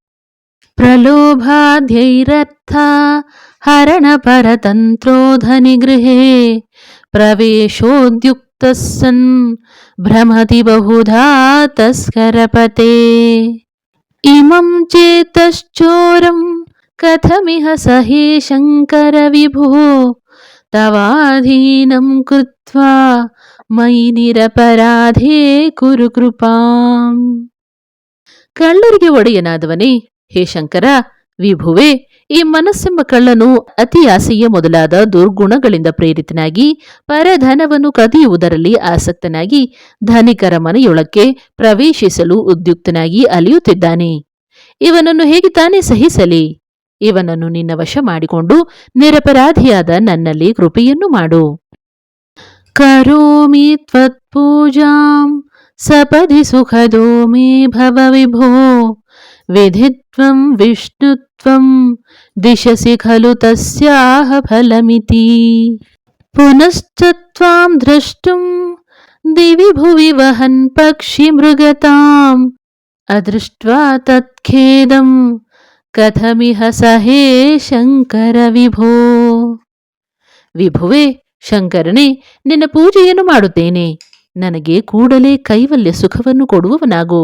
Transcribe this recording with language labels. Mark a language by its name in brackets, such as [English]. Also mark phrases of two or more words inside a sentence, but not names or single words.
[Sanskrit] ಪ್ರಲೋಭಾಧ್ಯೈರರ್ಥ ಹರಣ ಪರತಂತ್ರೋಧನಿ ಗೃಹೇ ಪ್ರವೇಶೋದ್ಯುಕ್ತ ಸನ್ ಭ್ರಮತಿ ಬಹುಧಾ ತಸ್ಕರಪತೆ ಇಮಂ ಚೇತಶ್ಚೋರಂ ಕಥಮಿಹ ಸಹೇ ಶಂಕರ ವಿಭೋ ತವಾಧೀನಂ ಕೃತ್ವಾ ಮಯಿ ನಿರಪರಾಧೇ ಕುರು ಕೃಪಾಂ. [Kannada] ಕಳ್ಳರಿಗೆ ಒಡೆಯನಾದವನೇ, ಹೇ ಶಂಕರ, ವಿಭುವೆ, ಈ ಮನಸ್ಸೆಂಬ ಕಳ್ಳನು ಅತಿಯಾಸೆಯ ಮೊದಲಾದ ದುರ್ಗುಣಗಳಿಂದ ಪ್ರೇರಿತನಾಗಿ ಪರಧನವನ್ನು ಕದಿಯುವುದರಲ್ಲಿ ಆಸಕ್ತನಾಗಿ ಧನಿಕರ ಮನೆಯೊಳಕ್ಕೆ ಪ್ರವೇಶಿಸಲು ಉದ್ಯುಕ್ತನಾಗಿ ಅಲಿಯುತ್ತಿದ್ದಾನೆ. ಇವನನ್ನು ಹೇಗೆ ತಾನೇ ಸಹಿಸಲಿ? ಇವನನ್ನು ನಿನ್ನ ವಶ ಮಾಡಿಕೊಂಡು ನಿರಪರಾಧಿಯಾದ ನನ್ನಲ್ಲಿ ಕೃಪೆಯನ್ನು ಮಾಡು. [Sanskrit] ಕರೋಮಿ ತ್ವತ್ಪೂಜಾಂ ಸಪದಿ ಸುಖದೋ ಮೇ ಭವ ವಿಭೋ ವಿಧಿತ್ವಂ ವಿಷ್ಣುತ್ವಂ ದಿಶಸಿ ಖಲು ತಸ್ಯಾಹ ಫಲಮಿತಿ ಪುನಶ್ಚ ತ್ವಾಂ ದ್ರಷ್ಟುಂ ದಿವಿ ಭುವಿ ವಹನ್ ಪಕ್ಷಿ ಮೃಗತಾಂ ಅದೃಷ್ಟ್ವಾ ತತ್ಖೇದಂ ಕಥಮಿಹ ಸಹೇ ಶಂಕರ ವಿಭೋ. [Kannada] ವಿಭುವೆ, ಶಂಕರನೇ, ನಿನ್ನ ಪೂಜೆಯನ್ನು ಮಾಡುತ್ತೇನೆ. ನನಗೆ ಕೂಡಲೇ ಕೈವಲ್ಯ ಸುಖವನ್ನು ಕೊಡುವವನಾಗು.